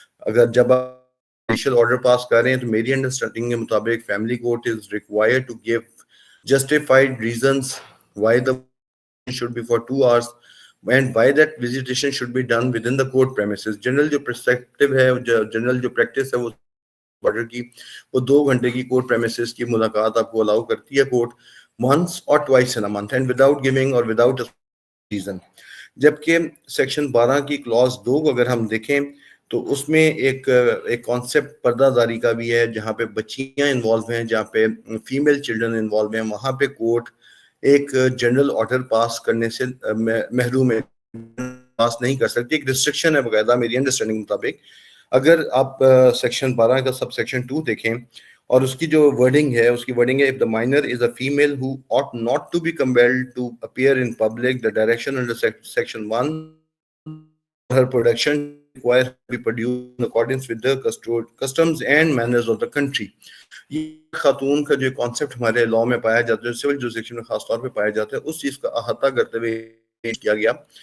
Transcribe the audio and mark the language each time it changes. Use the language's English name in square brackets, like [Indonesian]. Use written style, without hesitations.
[Urdu] اگر جب آپ [English] judicial order pass [Urdu] کر رہے ہیں تو میری انڈرسٹینڈنگ کے مطابق [English] Family court is required to give justified reasons why the should be for 2 hours and why that visitation should be done within the court premises. [Urdu] General جو پرسپیکٹو ہے، general جو پریکٹس ہے وہ آرڈر کی، وہ 2 گھنٹے کی کورٹ پریمیسز کی ملاقات آپ کو الاؤ کرتی ہے court [English] once or twice in a month and without giving or without a reason. [Urdu] جبکہ سیکشن 12 کی کلاس 2 کو اگر ہم دیکھیں تو اس میں ایک کانسیپٹ پردہ داری کا بھی ہے، جہاں پہ بچیاں انوالو ہیں، جہاں پہ فیمیل چلڈرن انوالو ہیں. وہاں پہ کورٹ ایک جنرل آرڈر پاس کرنے سے محروم ہے، پاس نہیں کر سکتی. ایک ریسٹرکشن ہے باقاعدہ میری انڈرسٹینڈنگ کے مطابق. اگر آپ سیکشن 12 کا سب سیکشن 2 دیکھیں اور اس کی جو ورڈنگ ہے، [English] اس کی ورڈنگ ہے if the minor is a female who ought not to be compelled to appear in public, the direction under section 1 her production require to be produced in accordance with the customs and manners of the country. [Urdu] یہ خاتون کا جو concept ہمارے لا میں پایا جاتا ہے، civil jurisdiction میں خاص طور پہ پایا جاتا ہے، اس چیز کا احاطہ کرتے ہوئے پیش کیا گیا.